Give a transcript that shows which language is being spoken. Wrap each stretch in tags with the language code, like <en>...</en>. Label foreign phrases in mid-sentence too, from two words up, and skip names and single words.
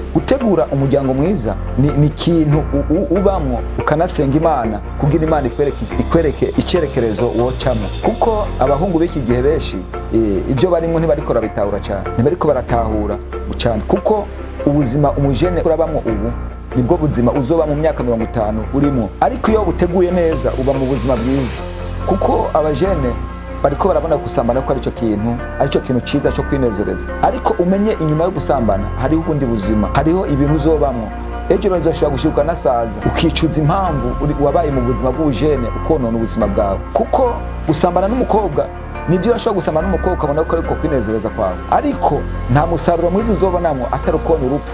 <rn>Gutegura umuryango mwiza ni ikintu ubamwo ukanasenga Imana kugira Imana ikwereke icerekerezo wocamo, kuko abahungu b'iki gihe benshi ibyo barimo ntibariko barabitahura cyane, ntibariko baratahura cyane, kuko ubuzima umujene urabamwo ubu nibwo buzima uzoba mu myaka 50 urimo. Ariko iyo buteguye neza uba mu buzima bwiza, kuko abajene bariko barabona gusambana ko arico kintu ciza cyo kwinezereza. Ariko umenye inyuma yo gusambana hariho ubundi buzima, hariho ibintu uzobamwo. Ejo bazoshobora gushibuka nasaza ukicuza impamvu wabaye mu buzima bw'ubujene ukonona ubuzima bwawe, kuko gusambana n'umukobwa nibyo urashobora gusambana n'umukobwa ukabona ko ariko kwinezereza kwawe, ariko nta musaruro mwiza uzobonamwo atari ukona urupfu.</rn>